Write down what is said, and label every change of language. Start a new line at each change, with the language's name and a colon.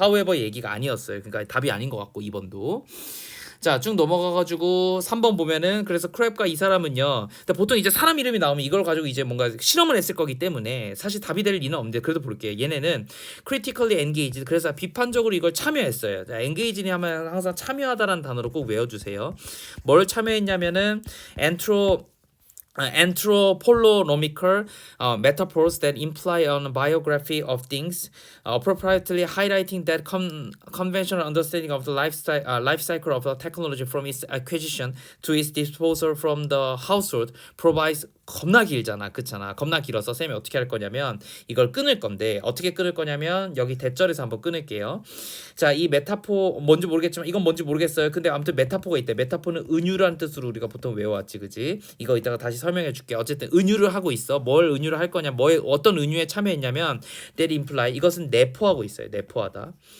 Korean: however 얘기가 아니었어요. 그러니까 답이 아닌 것 같고 2번도. 자, 쭉 넘어가가지고 3번 보면은 그래서 크랩과 이 사람은요. 근데 보통 이제 사람 이름이 나오면 이걸 가지고 이제 뭔가 실험을 했을 거기 때문에 사실 답이 될 리는 없는데 그래도 볼게요. 얘네는
English: critically engaged,
Korean: 그래서 비판적으로 이걸 참여했어요. 자, engage니 하면 항상 참여하다라는 단어로 꼭 외워주세요. 뭘 참여했냐면은
English: anthropological metaphors that imply a biography of things, appropriately highlighting that conventional understanding of the life cycle of the technology from its acquisition to its disposal from the household provides.
Korean: 겁나 길잖아, 그렇잖아. 겁나 길어서 쌤이 어떻게 할 거냐면 이걸 끊을 건데 어떻게 끊을 거냐면 여기 대절에서 한번 끊을게요. 자, 이 메타포 뭔지 모르겠지만 이건 뭔지 모르겠어요. 근데 아무튼 메타포가 있대. 메타포는 은유라는 뜻으로 우리가 보통 외워왔지, 그지? 이거 이따가 다시 설명해 줄게. 어쨌든 은유를 하고 있어. 뭘 은유를 할 거냐? 어떤 은유에 참여했냐면
English: that imply,
Korean: 이것은 내포하고 있어요. 내포하다.